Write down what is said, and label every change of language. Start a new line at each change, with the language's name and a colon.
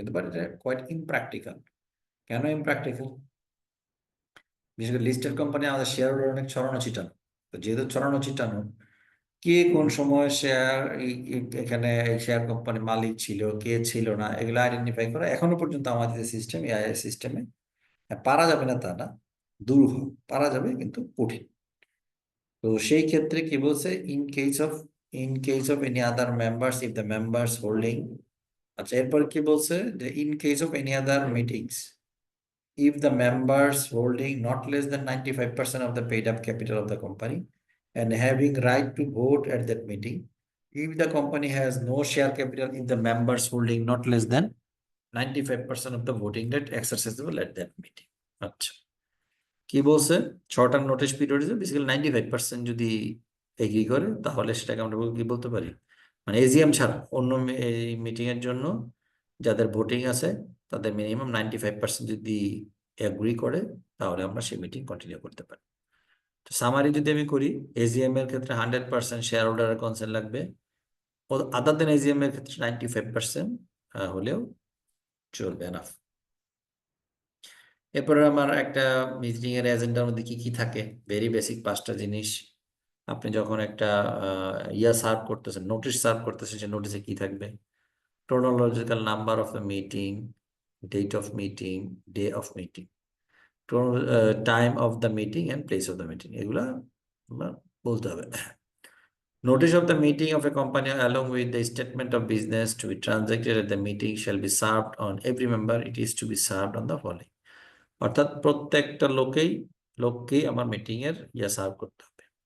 Bangla: কিন্তু বাট এটা quite impractical. কেন ইমপ্র্যাকটিক্যাল? বিশেষ করে লিস্টেড কোম্পানি আমাদের শেয়ার হোল্ডার অনেক ছড়ানো ছিটানো। তো যেহেতু ছড়ানো ছিটানো, কে কোন সময় শেয়ার এখানে শেয়ার কোম্পানির মালিক ছিল, কে ছিল না, এগুলো আইডেন্টিফাই করা এখনো পর্যন্ত আমাদের সিস্টেম, এআই সিস্টেমে পারা যাবে না তা না, দুরূহ, পারা যাবে কিন্তু কঠিন। তো সেই ক্ষেত্রে কি বলছে,
English: in case of any other members, if the members holding,
Bangla: আচ্ছা এরপর কি বলছে যে
English: In case of any other meetings, if the members holding not less than 95% of the paid up capital of the company and having right to vote at that meeting, if the company has no share capital, if the members holding not less than 95% of the voting right exercisable at that meeting.
Bangla: আচ্ছা, কি বলছে, short term notice period basically 95% যদি agri করে, তাহলে সেটাকে আমরা কি বলতে পারি, মানে এজিএম ছাড়া অন্য মিটিং এর জন্য যাদের ভোটিং আছে তাদের মিনিমাম 95% যদি এগ্রি করে, তাহলে আমরা সেই মিটিং কন্টিনিউ করতে পারি। তো সামারি যদি আমি করি, এজিএম এর ক্ষেত্রে 100% শেয়ার হোল্ডারের কনসেন্ট লাগবে,
English: other then AGM
Bangla: এর ক্ষেত্রে 95% হলেও চলবে, এনাফ। এরপরে আমার একটা মিটিং এর এজেন্ডার মধ্যে কি কি থাকে, ভেরি বেসিক 5টা জিনিস। আপনি যখন একটা সার্ভ করতেছেন, নোটিশ সার্ভ করতেছেন, সে নোটিশে কি থাকবে,
English: chronological number of the meeting, date of meeting, day of meeting, time of the meeting and place of the meeting,
Bangla: এগুলা আমার বলতে হবে।
English: Notice of the meeting of a company along with the statement of business to be transacted at the meeting shall be served on every member. It is to be served on the following.
Bangla: অর্থাৎ প্রত্যেকটা লোককেই আমার meeting এর serve করতে হবে।